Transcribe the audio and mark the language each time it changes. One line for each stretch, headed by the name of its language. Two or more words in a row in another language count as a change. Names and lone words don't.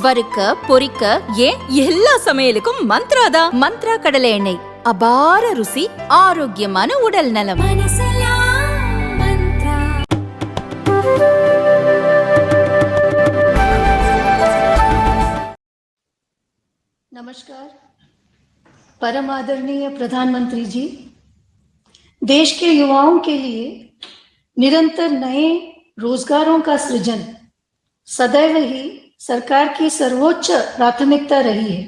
Tamil: வறுக்க பொரிக்க ஏன் எல்லா சமையலுக்கும் மந்த்ரா தான். மந்த்ரா கடலை எண்ணெய், அபார ருசி, ஆரோக்கியமான உடல் நலம்.
Hindi: नमस्कार। परम आदरणीय प्रधानमंत्री जी, देश के युवाओं के लिए निरंतर नए रोजगारों का सृजन सदैव ही सरकार की सर्वोच्च प्राथमिकता रही है।